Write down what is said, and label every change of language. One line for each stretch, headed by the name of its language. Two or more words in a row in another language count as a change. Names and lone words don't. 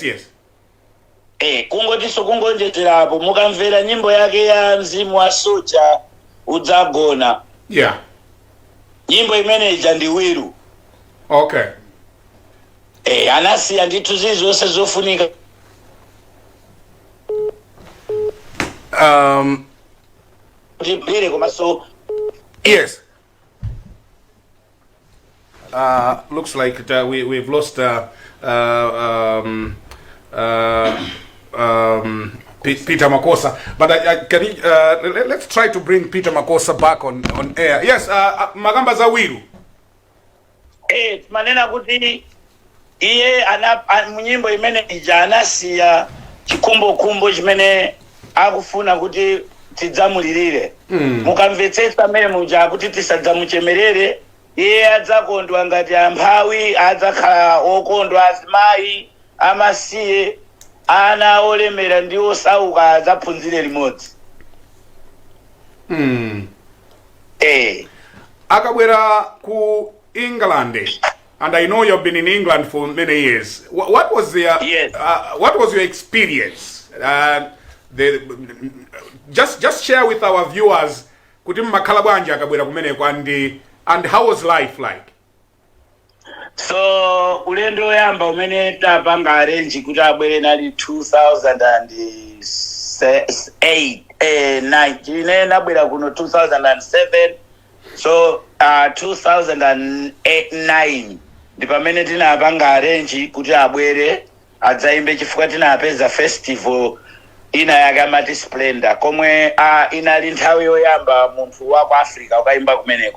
Nyanja: Kungotiso kungonjeterapo mukamvera nyimbo yake ya Mzimu wa Soja udzagona.
English: Yeah.
Nyanja: Nyimbo imeneja ndi wiru.
English: Okay.
Nyanja: Anasiya ndithu zizonse zofunika.
English: Yes. Looks like we've lost Peter Makosa, but let's try to bring Peter Makosa back on air. Yes,
Nyanja: Magamba Zawiru. Manena kuti iye munyimbo imene ija anasiya chikumbo chimene akufuna kuti tidzamulirire. Mukamvetsetsa mmene muja kuti tisadzamuchemerere, iye adzakondwa ngati amphawi, adzakhala okondwa azimayi, amasiye, ana olemera ndi osauka adzaphunzire limodzi. Akabwera ku England,
English: and I know you've been in England for many years. What was your experience? Just share with our viewers.
Nyanja: Kuti makhala bwanji akabwera kumeneko,
English: and how was life like?
Nyanja: So ulendo yamba umene tapanga arrange kuti abwere nali 2008 9 nabwera kuno 2007. So 2009 ndi pamene tinapanga arrange kuti abwere adzaimbe chifukwa tinapeza festival ina yakamati Splendor komwe inali nthawi yoyamba munthu wa ku Africa ukaimba kumeneko.